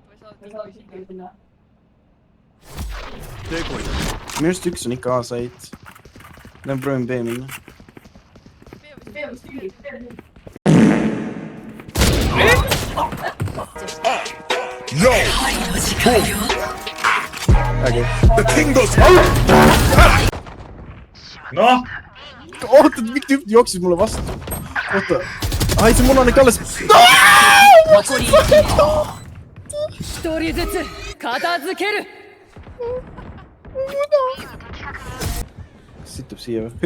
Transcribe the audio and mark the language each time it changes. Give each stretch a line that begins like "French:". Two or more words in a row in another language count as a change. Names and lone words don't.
Estonian: Minu arust üks on ikka A-sait. Lähen proovin B minna. Yo! Äge.
English: The king goes home!
Estonian: Noh! Oota, miks tüüp jooksis mulle vastu? Oota. Ai, see mul on ikka alles.
Japanese: 一人ずつ片付ける
Estonian: Situb siia või?